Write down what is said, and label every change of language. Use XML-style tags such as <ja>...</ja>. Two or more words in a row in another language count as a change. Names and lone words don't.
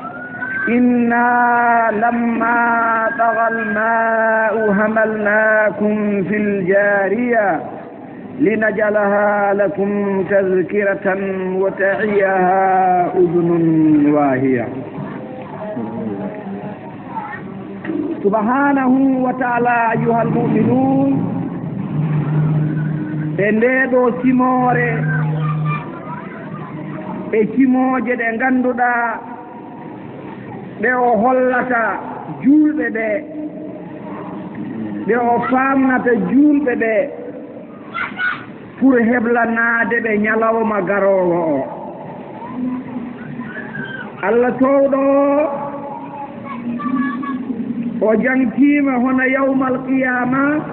<ar>إنا لما طغى الماء حملناكم في الجارية لنجعلها لكم تذكرة وتعيها أذن واهية سبحانه وتعالى أيها المؤمنون</ar> <ff>بندو سيموري e cimoje ɗe ngannduɗa ɗe o hollata julɓe ɓe ɗe o famnata julɓe ɓe pour heblanaade ɓe ñalawma garowo o Allah towɗo o jantiima hono yawmal qiyama</ff>